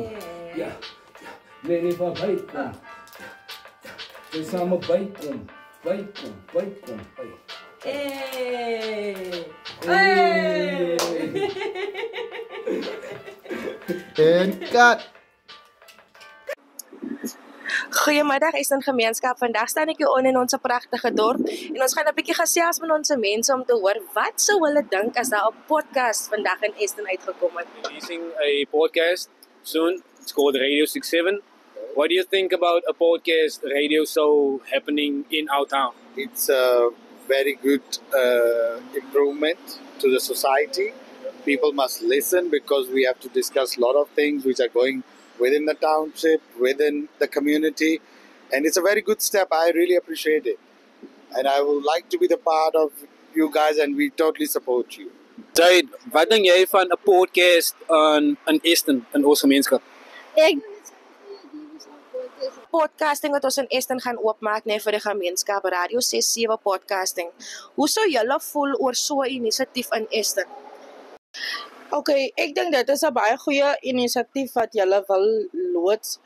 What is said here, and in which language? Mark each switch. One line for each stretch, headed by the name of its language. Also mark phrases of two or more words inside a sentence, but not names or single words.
Afrikaans: Ja, me niet voorbij kom. We samen bijkom. Bijkom. En cut. Goeiemiddag Essen gemeenskap. Vandag staan ek hier in ons pragtige dorp en ons gaan 'n bietjie gesels met ons mense om te hoor wat sou hulle dink as daar 'n podcast vandag in Essen uitgekom het.
English: Releasing a podcast soon. It's called Radio 67. What do you think about a podcast radio show happening in our town? It's a very good improvement to the society. People must listen because we have to discuss a lot of things which are going within the township, within the community. And it's a very good step. I really appreciate it. And I would like to be the part of you guys and we totally support you.
Afrikaans: Zaid, wat dink jy van 'n podcast in Essen in ons gemeenskap? Podcasting wat ons in Essen gaan oopmaak vir die gemeenskap, Radio 67 podcasting. Hoe sou julle voel oor so 'n inisiatief in Essen? Okay, ek dink dit is 'n baie goeie inisiatief wat julle wil loods.